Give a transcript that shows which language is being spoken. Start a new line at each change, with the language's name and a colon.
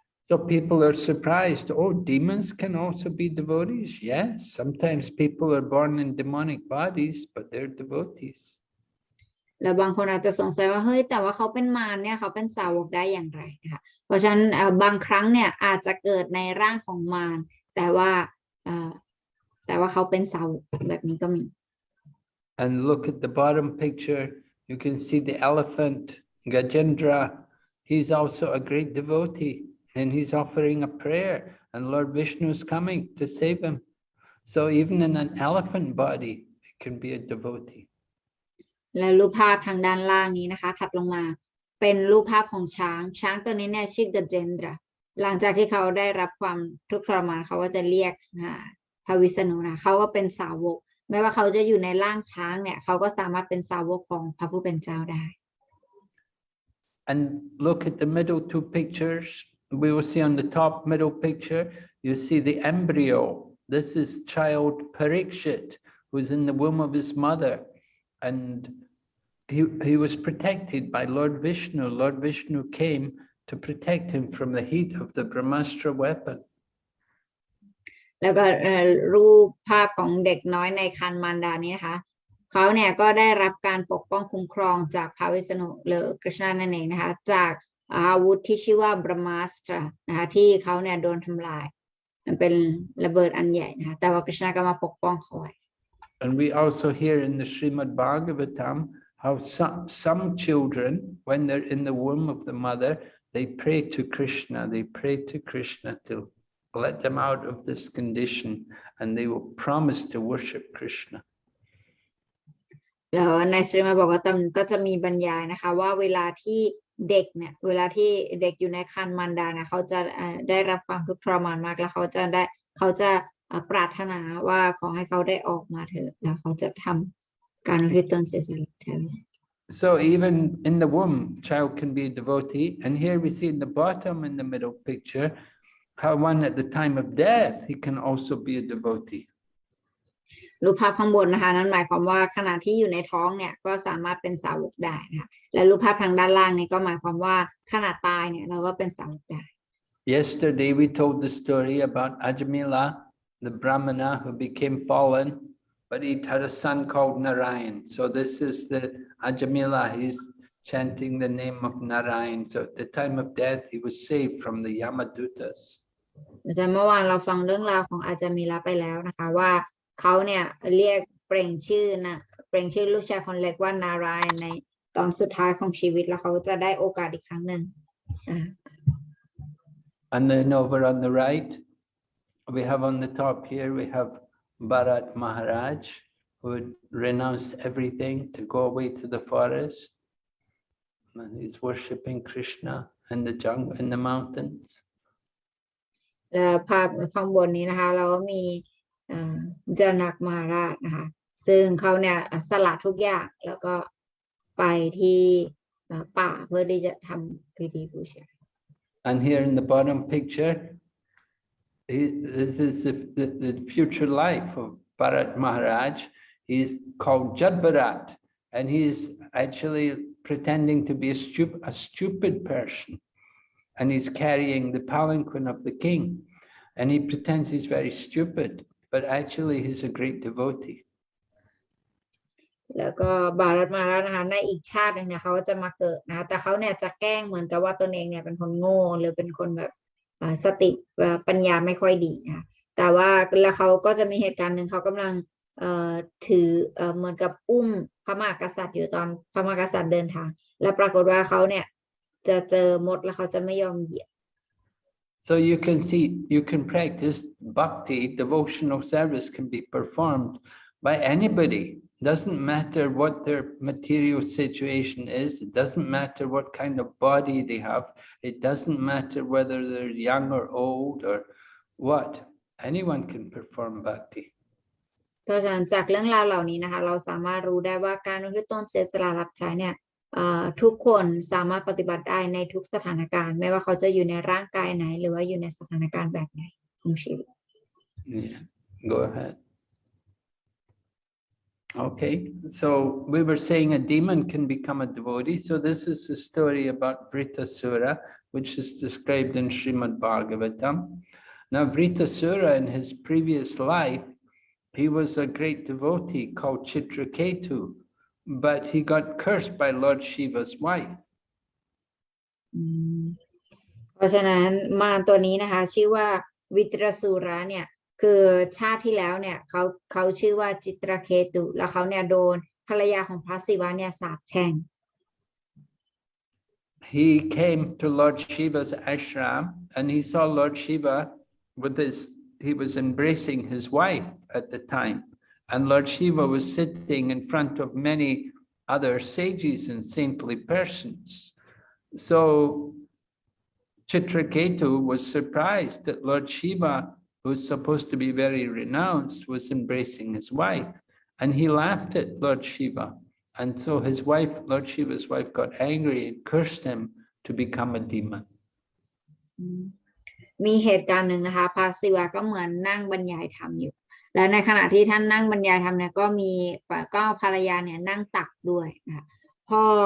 English: So people are surprised. Oh, demons can also be devotees. Yes, sometimes people are born in demonic bodies, but they're devotees.
Thai: แล้วบางคนอาจจะสงสัยว่าเฮ้ยแต่ว่าเขาเป็นมารเนี่ยเขาเป็นสาวกได้อย่างไรนะคะเพราะฉะนั้นบางครั้งเนี่ยอาจจะเกิดในร่างของมารแต่ว่าเขาเป็นสาวกแบบนี้ก็มี
English: And look at the bottom picture, you can see the elephant, Gajendra. He's also a great devotee, and he's offering a prayer, and Lord Vishnu is coming to save him. So even in an elephant body, it can be a devotee.
Thai: และรูปภาพทางด้านล่างนี้นะคะถัดลงมาเป็นรูปภาพของช้างตัวนี้เนี่ยชื่อ Gajendra หลังจากที่เขาได้รับความทุกข์ทรมานเขาก็จะเรียกพระวิษณุนะเขาก็เป็นสาวกไม่ว่าเขาจะอยู่ในร่างช้างเนี่ยเขาก็สามารถเป็นสาวกของพระผู้เป็นเจ้าได้
English: And look at the middle two pictures. We will see on the top middle picture, you see the embryo. This is child Parikshit, who's in the womb of his mother. And he was protected by Lord Vishnu. Lord Vishnu came to protect him from the heat of the Brahmastra weapon.
Thai: แล้วก็รูปภาพของเด็กน้อยในครรภ์มารดานี้นะคะเขาเนี่ยก็ได้รับการปกป้องคุ้มครองจากพระวิษณุหรือกฤษณะนั่นเองนะคะจากอาวุธที่ชื่อว่า Brahmastra นะคะที่เขาเนี่ยโดนทำลายมันเป็นระเบิดอันใหญ่นะคะแต่ว่ากฤษณะก็มาปกป้องเขาไว้
English: And we also hear in the Srimad Bhagavatam how some children, when they're in the womb of the mother, they pray to Krishna. They pray to Krishna to let them out of this condition, and they will promise to worship Krishna.
Thai: แล้วในสรีมาบอกว่าก็จะมีบรรยายนะคะว่าเวลาที่เด็กเนี่ยเวลาที่เด็กอยู่ในครรภ์มารดาเนี่ยเขาจะได้รับความทุกข์ทรมานมากแล้วเขาจะปรารถนาว่าขอให้เขาได้ออกมาเถอะแล้วเขาจะทำการริตนเสียสละแทน
English: So even in the womb, child can be a devotee. And here we see in the bottom in the middle picture, how one at the time of death, he can also be a devotee.
Thai: รูปภาพข้างบนนะคะนั่นหมายความว่าขณะที่อยู่ในท้องเนี่ยก็สามารถเป็นสาวกได้นะคะและรูปภาพทางด้านล่างนี่ก็หมายความว่าขณะตายเนี่ยเราก็เป็นสาวกได้
English: Yesterday we told the story about Ajamila, the Brahmana who became fallen, but he had a son called Narayan. So this is the Ajamila, he's chanting the name of Narayan. So at the time of death, he was saved from the Yamadutas.
Thai: เมื่อวานเราฟังเรื่องราวของอาจามิระไปแล้วนะคะว่าเขาเนี่ยเรียกเปล่งชื่อลูกชายคนเล็กว่านารายณ์ในตอนสุดท้ายของชีวิตแล้วเขาจะได้โอกาสอีกครั้งหนึ่ง
English: And then over on the right, we have on the top here, we have Bharat Maharaj, who had renounced everything to go away to the forest. And he's worshipping Krishna in the jungle, in the mountains.
Thai: ภาพข้างบนนี้นะคะเราก็มีเจนักมหาราชนะคะซึ่งเขาเนี่ยสละทุกอย่างแล้วก็ไปที่ป่าเพื่อที่จะทำพิธีบูชา
English: And here in the bottom picture, this is the future life of Bharat Maharaj. He's called Jadbharat, and he's actually pretending to be a stupid person. And he's carrying the palanquin of the king. And he pretends he's very stupid, but actually he's a great devotee.
Thai: แล้วก็บารัตมาแล้วนะคะในอีกชาติหนึ่งเนี่ยเขาจะมาเกิดนะแต่เขาเนี่ยจะแกล้งเหมือนกับว่าตนเองเนี่ยเป็นคนโง่หรือเป็นคนแบบสติปัญญาไม่ค่อยดีนะแต่ว่าแล้วเขาก็จะมีเหตุการณ์หนึ่งเขากำลังถือเหมือนกับอุ้มพระมหากษัตริย์อยู่ตอนพระมหากษัตริย์เดินทางและปรากฏว่าเขาเนี่ยจะเจอมดแล้วเขาจะไม่ยอมเหยียบ
English: So you can see, you can practice bhakti, devotional service can be performed by anybody. Doesn't matter what their material situation is. It doesn't matter what kind of body they have. It doesn't matter whether they're young or old or what. Anyone can perform bhakti.
Thai: เพราะฉะนั้นจากเรื่องราวเหล่านี้นะคะเราสามารถรู้ได้ว่าการอุทิศตนเสียสละรับใช้เนี่ยทุกคนสามารถปฏิบัติได้ในทุกสถานการณ์ไม่ว่าเขาจะอยู่ในร่างกายไหนหรือว่าอยู่ในสถานการณ์แบบไหนของชีวิต
English: Yeah, go ahead. Okay, so we were saying a demon can become a devotee. So this is the story about Vritasura, which is described in Srimad Bhagavatam. Now Vritasura in his previous life, he was a great devotee called Chitraketu. but he got cursed by Lord Shiva's wife.
Thai: เพราะฉะนั้นมารตัวนี้นะคะชื่อว่าวิตรสุระเนี่ยคือชาติที่แล้วเนี่ยเขาชื่อว่าจิตรเคตุแล้วเขาเนี่ยโดนภรรยาของพระศิวะเนี่ยสาปแช่ง
English: He came to Lord Shiva's ashram and he saw Lord Shiva he was embracing his wife at the time, and Lord Shiva was sitting in front of many other sages and saintly persons. So Chitraketu was surprised that Lord Shiva, who's supposed to be very renounced, was embracing his wife, and he laughed at Lord Shiva. And so his wife, Lord Shiva's wife, got angry and cursed him to become a demon.
Thai: มีเหตุการณ์หนึ่งนะคะพระศิวะก็เหมือนนั่งบรรยายธรรมอยู่และในขณะที่ท่านนั่งบรรยายธรรมเนี่ยก็ภรรยาเนี่ยนั่งตักด้วยนะคะพอ